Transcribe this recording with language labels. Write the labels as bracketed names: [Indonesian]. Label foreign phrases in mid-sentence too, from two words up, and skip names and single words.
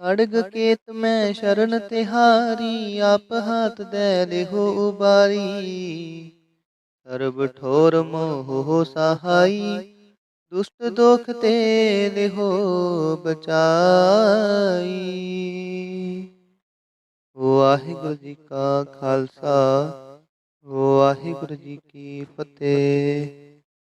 [Braj] खड़ग केत मैं शरण तिहारी, आप हाथ दे लिहो उबारी। सर्ब ठोर मोह सहाई, दुष्ट दोख ते लिहो बचाई। [Punjabi] ਵਾਹਿਗੁਰੂ ਜੀ ਕਾ ਖ਼ਾਲਸਾ, ਵਾਹਿਗੁਰੂ ਜੀ ਕੀ ਫ਼ਤਿਹ।